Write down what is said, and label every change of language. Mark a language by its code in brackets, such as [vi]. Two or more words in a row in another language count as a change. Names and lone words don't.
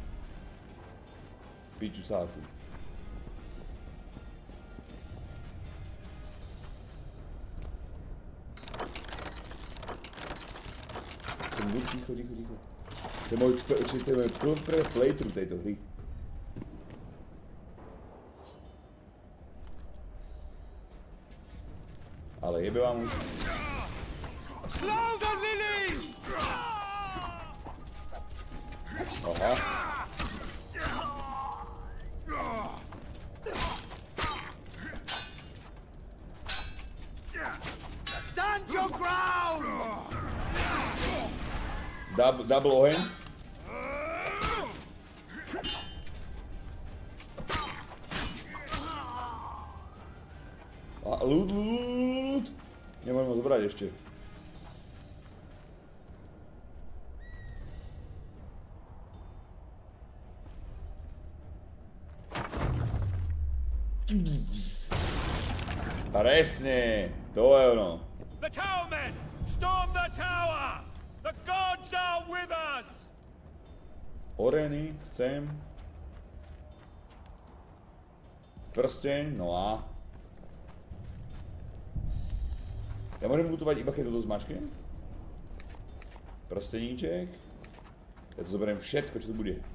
[sk] Piču sáku. Ticho. To je môj prvé playthrough tejto hry. Ale jebe vám už. Aha. [en] Stand your ground! [sk] Double oheň. A loot. Nemôžem ho zobrať ešte. Presne, to je ono. [en] The towermen! Storm the tower! The gods are with us! [sk] Oreny, chcem. Prsteň, no a... Ja môžem lutovať iba keď toto zmačknem? Prsteníček. Ja to zoberiem všetko, čo to bude.